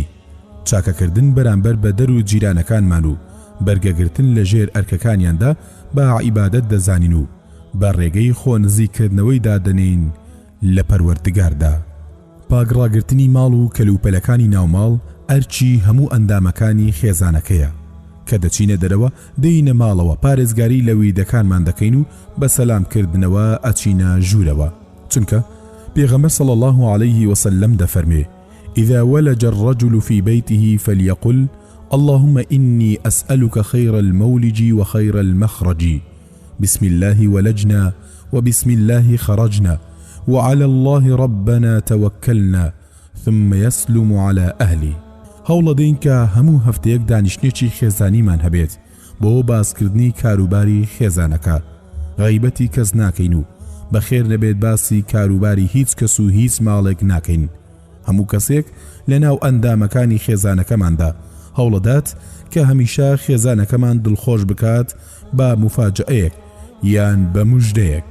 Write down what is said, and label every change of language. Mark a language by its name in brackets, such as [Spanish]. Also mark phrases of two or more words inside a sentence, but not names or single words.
[Central Kurdish] چاکەکردن بەرامبەر بە دەر و جیرانەکانمان و بەرگەگرتن لە ژێر ئەرکەکانیاندا بە عیبادەت دەزانین و بە ڕێگەی خۆ نزیکردنەوەی دادەنین لە پەروەردگاردا. پاگڕاگرتنی ماڵ و کەلوپەلەکانی ناوماڵ ئەرچی هەموو ئەندامەکانی خێزانەکەیە کە دەچینە دەرەوە دەینە ماڵەوە پارێزگاری لە ویدەکانمان دەکەین و بە سەلامکردنەوە ئەچینە ژوورەوە. چونکە پێغەمبەر [Arabic] صلی الله عليه وسلم [Central Kurdish] دەفەرمێ: [Arabic] إذا ولج الرجل في بيته فليقل اللهم إني أسألك خير المولج وخير المخرج، بسم الله ولجنا وبسم الله خرجنا وعلى الله ربنا توكلنا ثم يسلم على أهلي. [Central Kurdish] هەوڵەدەین کە هەموو هەفتەیەک دانیشتێکی خێزانیمان هەبێت بۆ باسکردنی کاروباری خێزانەکە. غەیبەتی کەس ناکەین و بەخێر نەبێت باسی کاروباری هیچ کەس و هیچ ماڵێک ناکەین. هەموو کەسێک لە ناو ئەندامەکانی خێزانەکەماندا هەوڵەدات کە هەمیشە خێزانەکەمان دڵخۆش بکات بە مفاجئەیەک یان بە موژدەیەک.